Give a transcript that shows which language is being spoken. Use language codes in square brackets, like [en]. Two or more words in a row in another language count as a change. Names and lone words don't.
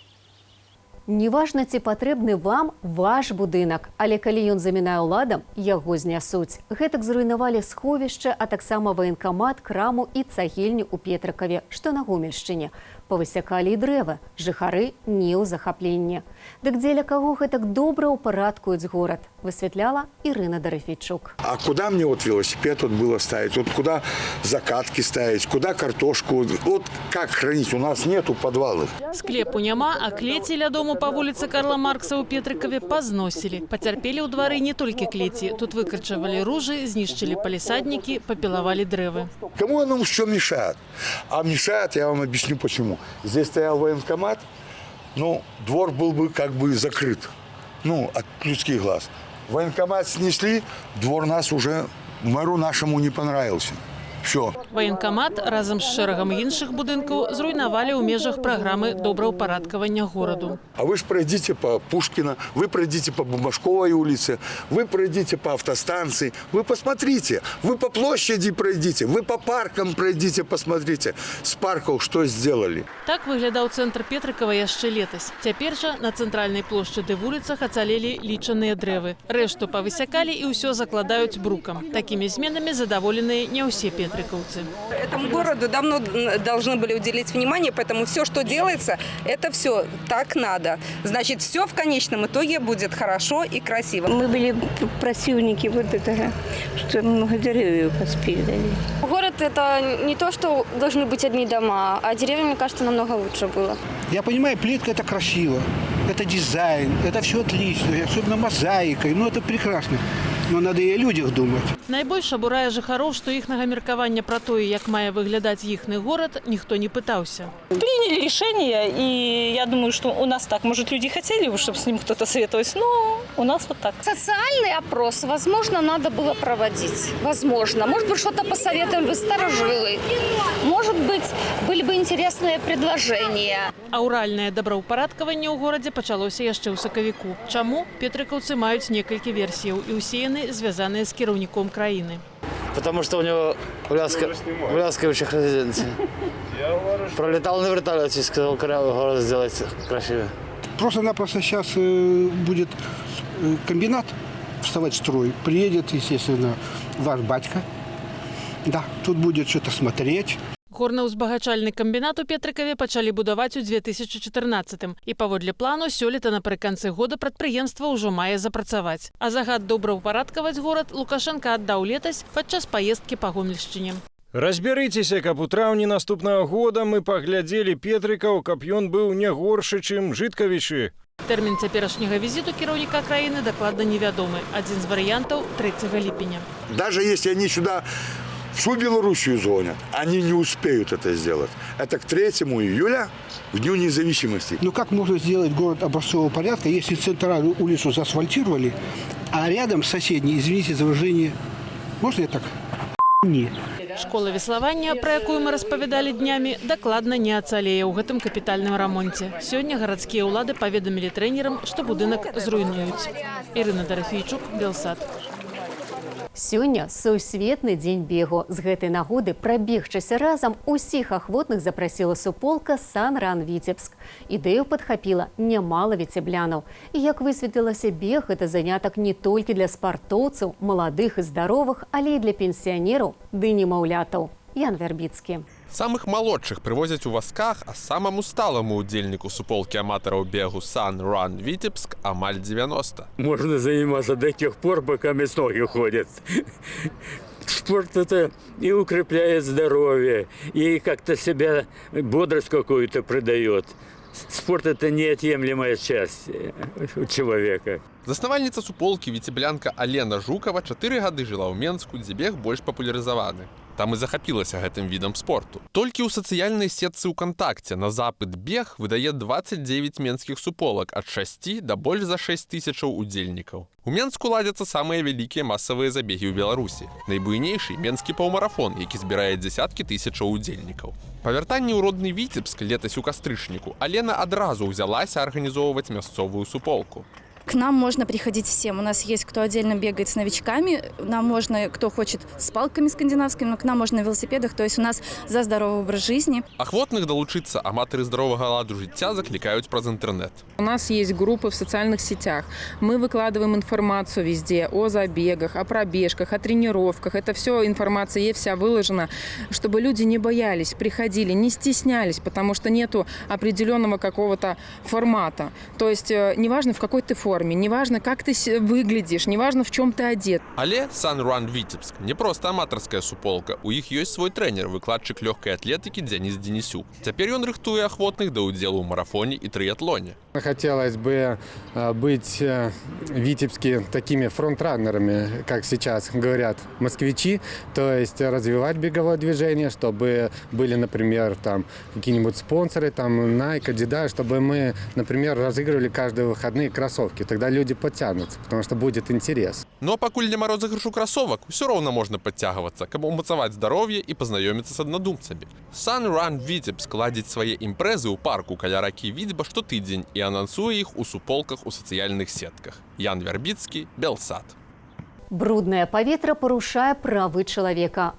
[be] Неважна, ці патрэбны вам ваш будынак, але калі ён замінае ўладам, яго знясуць. Гэтак зруйнавалі сховішча, а таксама ваенкамат, краму і цагельню ў Петрыкаве, што на Гомельшчыне. Павысякалі і дрэвы, жыхары не ў захапленні. Дык дзеля каго гэтак добра ўпарадкуюць горад, высвятляла Ірына Дарыфійчук. [ru] А куда мне вот велосипед вот было ставить? Вот куда закатки ставить? Куда картошку? Вот как хранить? У нас нету подвалов. [be] Склепу няма, а клеці ля дому па вуліцы Карла Маркса ў Петрыкаве пазносілі. Пацярпелі ў двары не толькі клеці. Тут выкарчавалі ружы, знішчылі палісаднікі, папілавалі дрэвы. [ru] Кому оно что мешает? А мешает, я вам объясню почему. Здесь стоял военкомат, но двор был бы как бы закрыт, от людских глаз. Военкомат снесли, двор нас уже, мэру нашему не понравился. Все. [be] Военкомат разом з шэрагам іншых будынкаў зруйнавалі ў межах праграмы добраўпарадкавання гораду. [ru] А вы ж пройдите по Пушкина, вы пройдите по Бумажковой улице, вы пройдите по автостанции, вы посмотрите, вы по площади пройдите, вы по паркам пройдите, посмотрите. С парков что сделали? [be] Так выглядаў цэнтр Петрыкава яшчэ летась. Цяпер жа на цэнтральнай плошчады вуліцах ацалелі лічаныя дрэвы. Рэшту павысякалі і ўсё закладаюць брукам. Такімі зменамі задаволеныя не ўсе петрыкаўцы. [ru] Этому городу давно должны были уделить внимание, поэтому все, что делается, это все так надо. Значит, все в конечном итоге будет хорошо и красиво. Мы были противники вот этого, что много деревьев поспилили. Город – это не то, что должны быть одни дома, а деревья, мне кажется, намного лучше было. Я понимаю, плитка – это красиво, это дизайн, это все отлично, особенно мозаика, это прекрасно. Но надо и о людях думать. [be] Найбольш абурае жыхароў, што іхнага меркавання пра тое, як мае выглядаць іхны горад, ніхто не пытаўся. [ru] Приняли решение, и я думаю, что у нас так. Может, люди хотели, чтобы с ним кто-то советовался, но у нас вот так. Социальный опрос, возможно, надо было проводить. Возможно. Может быть, что-то посоветовали бы старожилы. Может быть, были бы интересные предложения. [be] Аўральнае добраўпарадкаванне ў горадзе пачалося яшчэ ў сакавіку. Чаму? Петрыкаўцы маюць некалькі версіяў, і ўсе яны звязаныя з кіраўніком краіны. [ru] Потому что у него уляскивающих резиденций. Пролетал на вертолете и сказал, город сделать красивее. Просто-напросто сейчас будет комбинат вставать в строй. Приедет, естественно, ваш батька. Да, тут будет что-то смотреть. [be] Горна-ўзбагачальны камбінат у Петрыкаве пачалі будаваць у 2014-м. І паводле плану сёлета напрыканцы года прадпрыемства ўжо мае запрацаваць. А загад добраўпарадкаваць горад Лукашенка аддаў летась падчас паездкі па Гомельшчыне. Разбярыцеся, каб у траўні наступнага года мы паглядзелі Петрыкаў, каб ён быў не горшы, чым Жыткавічы. Тэрмін цяперашняга візіту кіраўніка краіны дакладна невядомы. Адзін з варыянтаў 3 ліпеня. [ru] Даже если они сюда всю Белоруссию звонят, они не успеют это сделать. Это к 3 июля, в Дню независимости. Ну как можно сделать город образцового порядка, если центральную улицу заасфальтировали, а рядом соседние, извините за выражение, можно я так? Не. [be] Школа веславання, пра якую мы распавядалі днямі, дакладна не ацалее ў гэтым капітальным рамонце. Сёння гарадскія ўлады паведамілі трэнерам, што будынак зруйнуюць. Ірына Дарафейчук, Белсат. Сёння сусветны дзень бегу. З гэтай нагоды прабегчыся разам усіх ахвотных запрасіла суполка «Сан-Ран Віцебск». Ідэю падхапіла нямала віцеблянаў. І як высветлілася, бег – гэта занятак не толькі для спартоўцаў, маладых і здаровых, але і для пенсіянераў ды немаўлятаў. Ян Вярбіцкі. Самых малодшых прывозяць у вазках, а самаму сталаму удзельніку суполкі аматараў бегу «Сан-Ран Витебск» амаль 90. [ru] Можно заниматься до тех пор, пока ноги ходят. Спорт это и укрепляет здоровье, и как-то себя бодрость какую-то придает. Спорт – это неотъемлемая часть человека. [be] Заснавальніца суполкі віцеблянка Алена Жукова 4 гады жыла ў Менску, дзе бег больш папулярызаваны. Там і захапілася гэтым відам спорту. Толькі ў сацыяльнай сетцы УКонтакце на запыт бег выдае 29 менскіх суполак ад 6 да больш за 6 тысячаў удзельнікаў. У Менску ладзяцца самыя вялікія масавыя забегі ў Беларусі. Найбуйнейшы менскі паўмарафон, які збірае дзесяткі тысячаў удзельнікаў. Па вяртанні ў родны Віцебск летась у кастрычніку Алена адразу ўзялася арганізоўваць мясцовую суполку. [ru] К нам можно приходить всем. У нас есть кто отдельно бегает с новичками, нам можно, кто хочет с палками скандинавскими, но к нам можно на велосипедах. То есть у нас за здоровый образ жизни. [be] Ахвотных долучиться аматары здорового ладу жыцця закликают праз интернет. [ru] У нас есть группы в социальных сетях. Мы выкладываем информацию везде о забегах, о пробежках, о тренировках. Это все информация есть, вся выложена, чтобы люди не боялись, приходили, не стеснялись, потому что нету определенного какого-то формата. То есть неважно, в какой ты форме, неважно, как ты выглядишь, неважно, в чем ты одет. [be] Але Сан-Ран Витебск не просто аматарская суполка. У іх ёсць свой трэнер, выкладчык лёгкай атлетыкі Дзяніс Денисюк. Цяпер ён рыхтуе ахвотных да ўдзелу ў марафоне і трыятлоне. [ru] Хотелось бы быть в Витебске такими фронтраннерами, как сейчас говорят москвичи, то есть развивать беговое движение, чтобы были, например, там какие-нибудь спонсоры, там Nike, Adidas, чтобы мы, например, разыгрывали каждые выходные кроссовки. Тогда люди подтянутся, потому что будет интерес. [be] Но пакуль няма розыгрышу кроссовок, [ru] все равно можно подтягиваться, [be] каб умацаваць здароўе і пазнаёміцца з аднадумцамі. Сан-Ран Витебск ладзіць свае імпрэзы ў парку каля ракі Віцьба штотыдзень і анансуе іх у суполках у сацыяльных сетках. Ян Вярбіцкі, Белсат. Бруднае паветра парушае правы чалавека.